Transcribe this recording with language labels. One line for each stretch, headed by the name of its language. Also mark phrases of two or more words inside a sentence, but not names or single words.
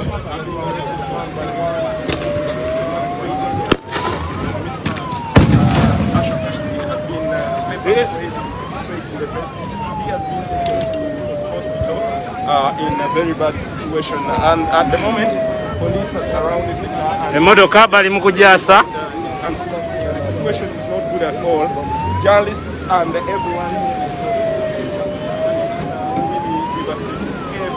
English: In a very bad situation, and at the moment, police are surrounded the car.
Ganda: Emodoka bali mukujasa.
English: And the situation is not good at all. Journalists and everyone really devastated.